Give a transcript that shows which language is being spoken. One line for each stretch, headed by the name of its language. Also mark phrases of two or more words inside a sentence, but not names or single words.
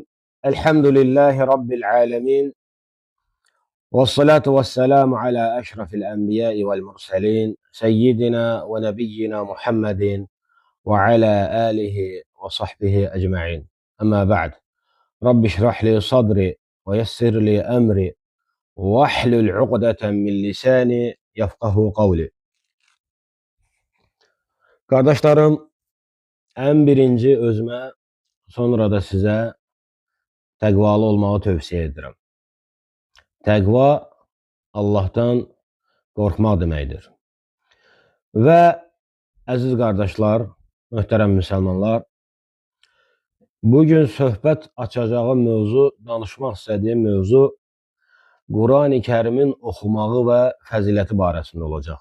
Arabic: الحمد لله رب العالمين، والصلاة والسلام على أشرف الأنبياء والمرسلين سيدنا ونبينا محمد وعلى آله وصحبه أجمعين. أما بعد، رب اشرح لي صدري ويسر لي أمري واحلل عقدة من لساني يفقهوا قولي.
Azerbaijani: Qardaşlarım, ən birinci özümə, sonra da sizə təqvalı olmağı tövsiyə edirəm. Təqva Allahdan qorxmaq deməkdir. Və əziz qardaşlar, möhtərəm müsəlmanlar, bugün söhbət açacağım mövzu, danışmaq istədiyim mövzu Qurani Kərimin oxumağı və fəziləti barəsində olacaq.